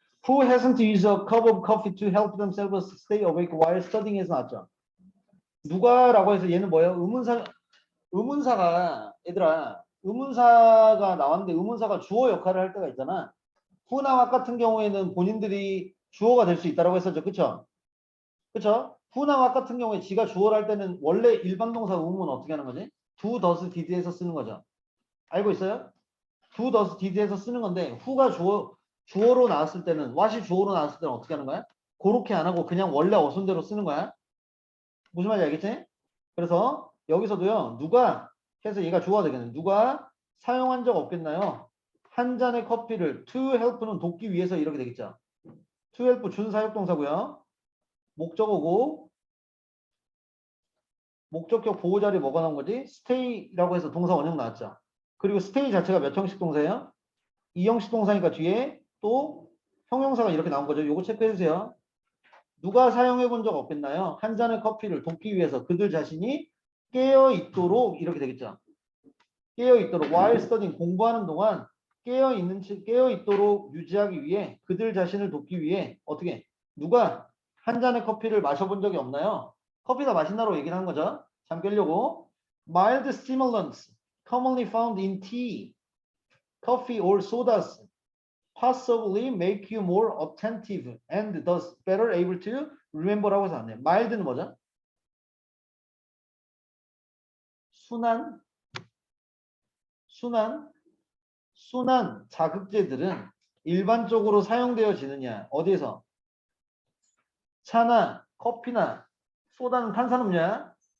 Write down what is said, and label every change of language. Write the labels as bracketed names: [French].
[English] Who hasn't used a cup of coffee to help themselves stay awake while studying [Korean] 에서 나왔죠. 누가라고 해서 얘는 뭐예요? 의문사가 얘들아 의문사가 나왔는데 의문사가 주어 역할을 할 때가 있잖아. who나 같은 경우에는 본인들이 주어가 될 수 있다라고 했었죠. 그쵸? 그쵸? who나 같은 경우에 지가 주어를 할 때는 원래 일반동사 의문은 어떻게 하는 거지? do, does, did에서 쓰는 거죠. 알고 있어요? do, does, did에서 쓰는 건데 who가 주어로 나왔을 때는 what이 주어로 나왔을 때는 어떻게 하는 거야? 그렇게 안 하고 그냥 원래 어순대로 쓰는 거야. 무슨 말인지 알겠지? 그래서 여기서도요. 누가 해서 얘가 주어가 되겠네. 누가 사용한 적 없겠나요? 한 잔의 커피를 to help는 돕기 위해서 이렇게 되겠죠. to help 준사역동사고요. 목적어고 목적격 보호자리 뭐가 나온 거지? stay라고 해서 동사 원형 나왔죠. 그리고 stay 자체가 몇 형식 동사예요? 2형식 동사니까 뒤에 또 형용사가 이렇게 나온 거죠. 요거 체크해 주세요. 누가 사용해 본 적 없겠나요? 한 잔의 커피를 돕기 위해서 그들 자신이 깨어 있도록 이렇게 되겠죠. 깨어 있도록 [English] while studying [Korean] 공부하는 동안 깨어 있도록 유지하기 위해 그들 자신을 돕기 위해 어떻게 누가 한 잔의 커피를 마셔본 적이 없나요? 커피가 맛있나로 얘기를 한 거죠. 잠 깨려고 [English] mild stimulants commonly found in tea, coffee or sodas possibly make you more attentive and thus better able to remember라고 [Korean] 해서 왔네요. mild는 뭐죠? 순한 순한 자극제들은 일반적으로 사용되어지느냐? 어디에서? 차나 커피나 소다는 탄산음료야.